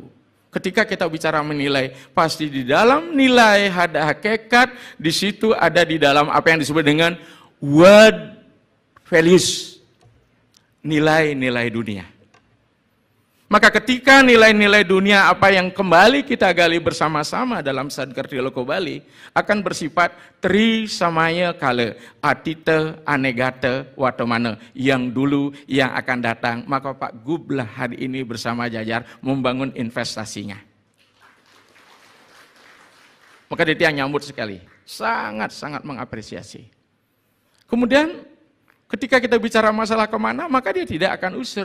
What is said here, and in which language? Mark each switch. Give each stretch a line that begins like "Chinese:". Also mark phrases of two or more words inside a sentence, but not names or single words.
Indonesian: Ketika kita bicara menilai, pasti di dalam nilai ada hakikat, di situ ada di dalam apa yang disebut dengan
English: world values,
Indonesian: nilai-nilai dunia. Maka ketika nilai-nilai dunia apa yang kembali kita gali bersama-sama dalam Sadgar Dialoko Bali akan bersifat
Sanskrit: tri samaya kala,
Indonesian: atita, anegata, watamana, yang dulu, yang akan datang. Maka Pak Gublah hari ini bersama jajar membangun investasinya. Maka dia nyambut sekali, sangat-sangat mengapresiasi. Kemudian ketika kita bicara masalah kemana, maka dia tidak akan usur.